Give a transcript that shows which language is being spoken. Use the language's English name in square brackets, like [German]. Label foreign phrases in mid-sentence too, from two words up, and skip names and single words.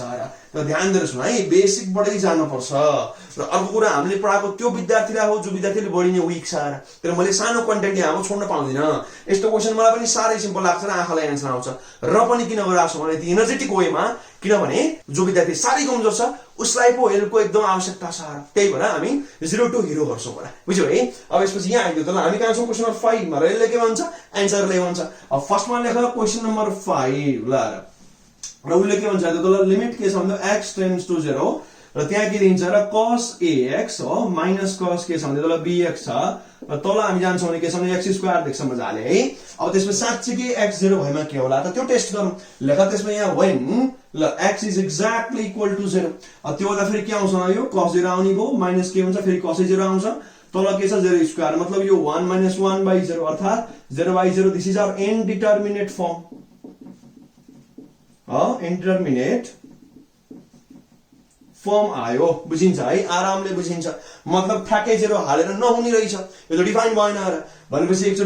[Nepali] र ध्यान दिएर सुन है बेसिक बढ्दै जानु पर्छ र अर्को कुरा हामीले पढाएको त्यो विद्यार्थीलाई हो जो विद्यार्थीले बढी नै वीक छ तर मैले सानो कन्टेन्ट यहाँ छोड्न पाउँदिन यस्तो क्वेशन मलाई पनि सारै सिम्पल लाग्छ र आँखालाई एन्सर आउँछ र पनि किन गरिरहेको छु भने इनर्जेटिक वेमा किनभने जो विद्यार्थी सारै कमजोर छ उसलाई पो हेल्पको एकदम आवश्यकता छ त्यही भएर हामी [English] 0 to hero [Nepali] गर्छौं होला बुझ्यौ है अब यसपछि यहाँ आइदियो त ल हामी कहाँ छौं [English] question number 5 [Nepali] मा र यसले के भन्छ एन्सरले भन्छ अब फर्स्टमा लेख क्वेशन नम्बर 5 ल र उसले के भन्छ त ल लिमिट के छ भन्दा [English] x tends to 0 [Nepali] र त्यहाँ के दिन्छ र cos ax हो माइनस cos के छ भन्दा त ल bx छ र तल हामी जान्छौं भने के छ भने [English] x square [Nepali] देख्छ मजाले है अब त्यसमा साच्चै x 0 भएमा के होला त त्यो टेस्ट गरौँ लेख त्यसमा यहाँ when ल [English] x is exactly equal to 0 [Nepali] अब त्यो हुँदा फेरि के आउँछ यो cos 0 आउने भो माइनस के हुन्छ फेरि cos 0 आउँछ तल के छ 0 स्क्वायर मतलब यो 1 - 1/0 अर्थात 0/0 [English] this is our indeterminate form indeterminate form [Nepali] आयो बुझिन्छ है आरामले बुझिन्छ मतलब ठ्याक्कै 0 हालेर नहुने रहेछ यो त डिफाइन भएन र भनेपछि एकचोटी